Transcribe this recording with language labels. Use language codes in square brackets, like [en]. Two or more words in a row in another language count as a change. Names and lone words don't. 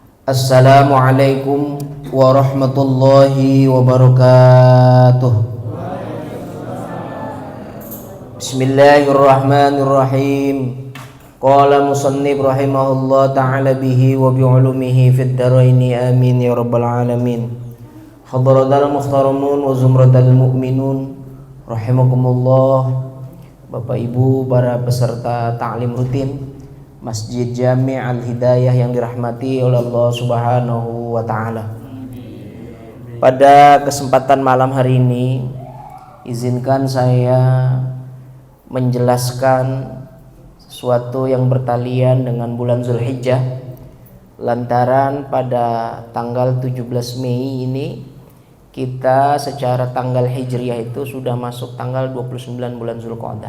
[ar] السلام عليكم ورحمة الله وبركاته. بسم الله الرحمن الرحيم. قال مصنف رحمه الله تعالى به وبعلومه في الدارين آمين يا رب العالمين. حضرات المحترمون وزمرة المؤمنون رحمكم الله. [id] Bapak Ibu para peserta ta'lim rutin Masjid Jami' Al-Hidayah yang dirahmati oleh Allah [ar] سبحانه وتعالى. [id] Pada kesempatan malam hari ini, izinkan saya menjelaskan sesuatu yang bertalian dengan bulan Zulhijjah, lantaran pada tanggal 17 Mei ini kita secara tanggal Hijriah itu sudah masuk tanggal 29 bulan Zulqa'dah.